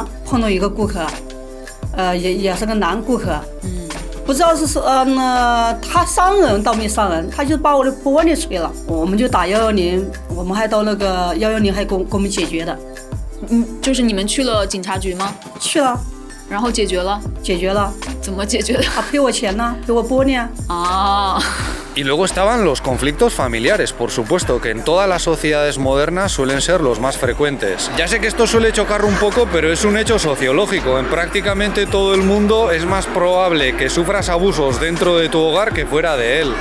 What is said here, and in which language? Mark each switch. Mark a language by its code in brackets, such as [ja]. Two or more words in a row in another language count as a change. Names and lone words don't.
[zh] 碰到一个顾客，也是个男顾客，不知道是他伤人倒没伤人，他就把我的玻璃吹了，我们就打110，我们还到110还给我们解决的。就是你们去了警察局吗？去了，然后解决了。怎么解决的？他赔我钱呢，赔我玻璃啊。啊。 [es] Y luego estaban los conflictos familiares, por supuesto, que en todas las sociedades modernas suelen ser los más frecuentes. Ya sé que esto suele chocar un poco, pero es un hecho sociológico. En prácticamente todo el mundo es más probable que sufras abusos dentro de tu hogar que fuera de él.